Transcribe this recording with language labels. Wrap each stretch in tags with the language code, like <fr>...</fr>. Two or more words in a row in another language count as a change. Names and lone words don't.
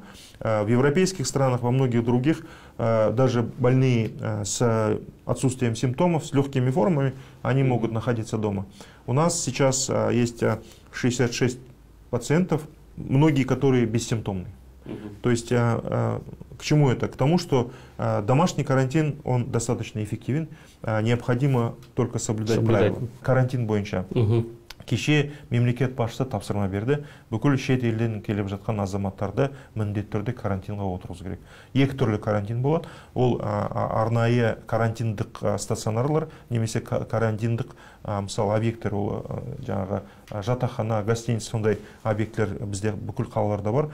<ru>В европейских странах, во многих других, даже больные с отсутствием симптомов, с легкими формами, они могут находиться дома. У нас сейчас есть 66 пациентов, многие, которые бессимптомные. То есть к чему это? К тому, что домашний карантин, он достаточно эффективен, необходимо только соблюдать правила.</ru> <kk>Карантин бойынша. Кеше мемлекет басшысы тапсырма берді, бүкіл шет елден келіп жатқан азаматтарды міндетті түрде карантинға отырғызу керек. Екі түрлі карантин болады. Ол арнайы карантиндік стационарлар, немесе карантиндік мысалы объекттер, ол жаңағы жатақхана, гостиница, сондай объекттер бізде бүкіл қалаларда бар.</kk>